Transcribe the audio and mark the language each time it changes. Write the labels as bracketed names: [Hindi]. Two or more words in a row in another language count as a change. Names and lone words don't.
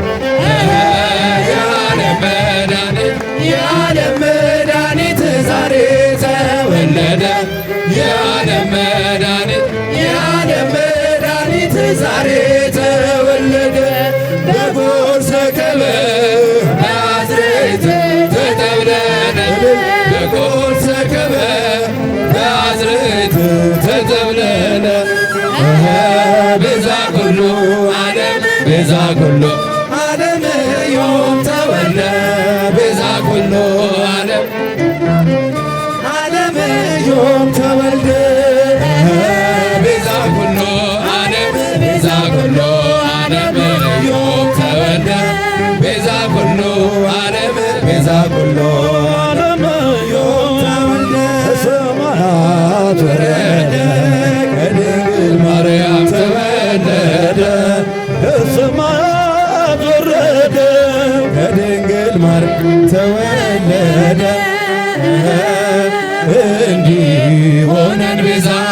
[Amharic] የዓለም መድኃኒት የዓለም መድኃኒት ዛሬ ተወለደ። የዓለም መድኃኒት የዓለም መድኃኒት ዛሬ ተወለደ። በጎርሰከበ በአዝሬት ተጠብለለ በጎርሰከበ በአዝሬት ተጠብለለ [Geez] ቤዛ ኩሉ ዓለም ቤዛ ኩሉ ዓለም ዮም ተወልደ ቤዛ ኩሉ ዓለም ዓለም ዮም ተወልደ ቤዛ ኩሉ ዓለም ቤዛ ኩሉ ዓለም ዮም ተወልደ ቤዛ ኩሉ ዓለም ቤዛ ኩሉ ዓለም ዮም ተወልደ [Amharic] ከሰማያት ወረደ ከድንግል ማርያም ተወለደ ከሰማያት ወረደ ከድንግል ማርያም ተወለደ እንዲሆነን ቤዛ